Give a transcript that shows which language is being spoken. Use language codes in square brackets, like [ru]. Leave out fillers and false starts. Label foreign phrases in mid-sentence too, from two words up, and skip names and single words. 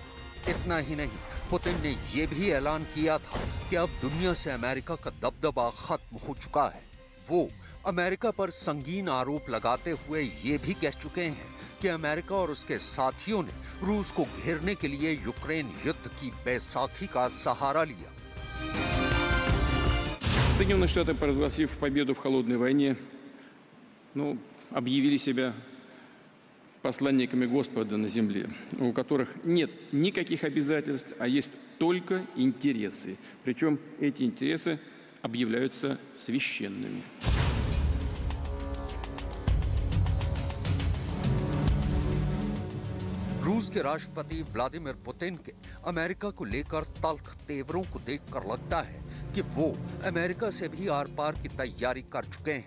[hi] इतना ही नहीं, पुतिन ने यह भी ऐलान किया था कि अब दुनिया से अमेरिका का दबदबा खत्म हो चुका है। वो अमेरिका पर संगीन आरोप लगाते हुए ये भी कह चुके हैं कि अमेरिका और उसके साथियों ने रूस को घेरने के लिए यूक्रेन युद्ध की बैसाखी का सहारा लिया। [ru] Соединенные Штаты, провозгласив победу в холодной войне, объявили себя посланниками Господа на земле, у которых нет никаких обязательств, а есть только интересы. Причем эти интересы объявляются священными. [hi] रूस के राष्ट्रपति व्लादिमीर पुतिन के अमेरिका को लेकर तल्ख तेवरों को देखकर लगता है कि वो अमेरिका से भी आर पार की तैयारी कर चुके हैं।